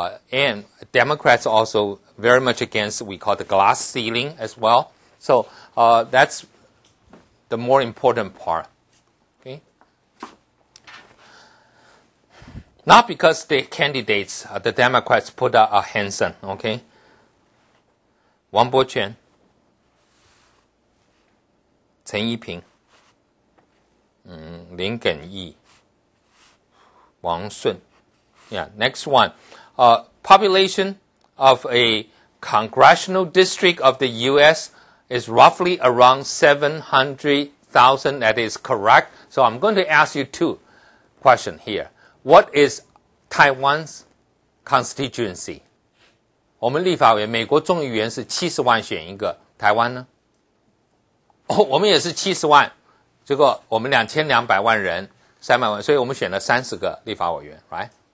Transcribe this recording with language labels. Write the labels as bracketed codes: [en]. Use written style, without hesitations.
[en] And Democrats also very much against what we call the glass ceiling as well. So that's the more important part. Okay? Not because the candidates, the Democrats put out a Hanson, okay? [zh] 王柏权 陈一平 林耿义 王顺 [en] Yeah, next one. Population of a congressional district of the U.S. is roughly around 700,000. That is correct. So I'm going to ask you two questions here. What is Taiwan's constituency? [zh] 我们立法委员，美国众议员是70万选一个，台湾呢？我们也是70万，结果我们2200万人，300万，所以我们选了30个立法委员 ，right?